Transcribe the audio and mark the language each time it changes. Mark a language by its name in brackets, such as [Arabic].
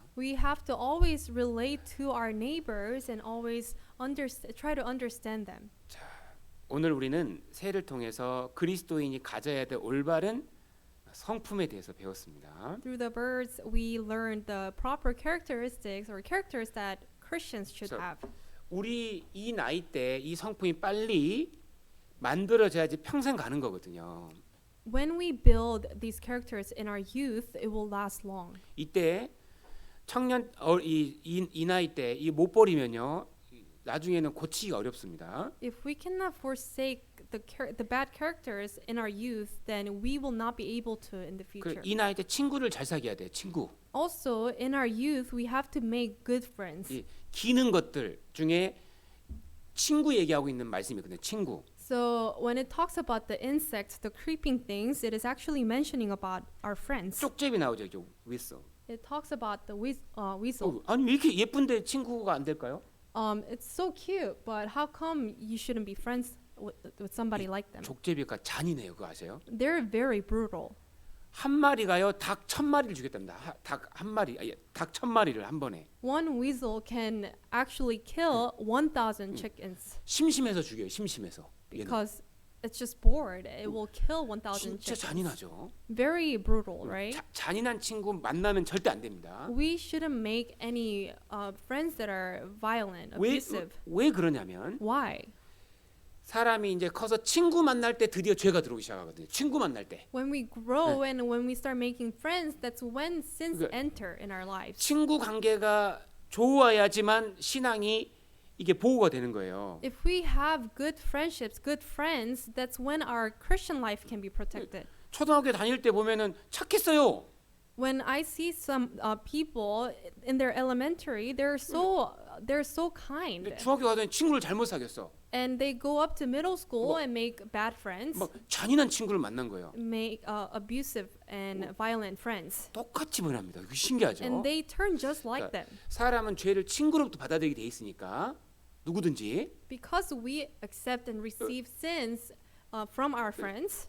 [English] We have to always relate to our neighbors and always try to understand them. [Korean] 오늘 우리는 새해를 통해서 그리스도인이 가져야 될 올바른 성품에 대해서 배웠습니다. [English] Through the birds, we learned the proper characteristics or characters that Christians should have. [Korean] 우리 이 나이 때 이 성품이 빨리 만들어져야지 평생 가는 거거든요. [English] When we build these characters in our youth, it will last long. [Korean] 이때 청년 이 나이 때 이 못 버리면요 나중에는 고치기가 어렵습니다. [English] If we cannot forsake the bad characters in our youth, then we will not be able to in the future. [Korean] 이 나이 때 친구를 잘 사귀어야 돼. 친구. [English] Also, in our youth, we have to make good friends. [Korean] 이 기는 것들 중에 친구 얘기하고 있는 말씀이거든요. 친구. [English] So when it talks about the insects, the creeping things, it is actually mentioning about our friends. [Korean] 쪽제비 나오죠. 윗서. [English] It talks about the weasel. [Korean] 아니 왜 이렇게 예쁜데 친구가 안 될까요? [English] It's so cute, but how come you shouldn't be friends with somebody like them? [Korean] 족제비가 잔인해요. 그거 아세요? [English] They're very brutal. [Korean] 한 마리가요 닭 1000마리를 죽였답니다. 닭 한 마리, 닭 1000마리를 한 번에. [English] One weasel can actually kill 1,000 chickens [Korean] 심심해서 죽여요. 심심해서. 얘는. [English] because it's just bored. It will kill 1,000 [Korean] 진짜 [English] chickens. [Korean] 잔인하죠. [English] Very brutal, right? [Korean] 잔인한 친구 만나면 절대 안 됩니다. [English] We shouldn't make any friends that are violent, abusive. [Korean] 왜 그러냐면 [English] Why? [Korean] 사람이 이제 커서 친구 만날 때 드디어 죄가 들어오기 시작하거든요. 친구 만날 때. [English] When we grow and when we start making friends, that's when sins [Korean] 그러니까 [English] enter in our lives. [Korean] 친구 관계가 좋아야지만 신앙이 이게 보호가 되는 거예요. [English] If we have good friendships, good friends, that's when our Christian life can be protected. [Korean] 초등학교 다닐 때 보면은 착했어요. [English] When I see some people in their elementary, they're so kind. [Korean] 근데 중학교 가더니 친구를 잘못 사귀었어. [English] And they go up to middle school and make bad friends, [Korean] 막 잔인한 친구를 만난 거예요. [English] make abusive and violent friends. [Korean] 똑같이 변합니다. 이거 신기하죠? [English] And they turn just like them. [Korean] 사람은 죄를 친구로부터 받아들이게 돼 있으니까 누구든지 [English] Because we accept and receive sins from our friends,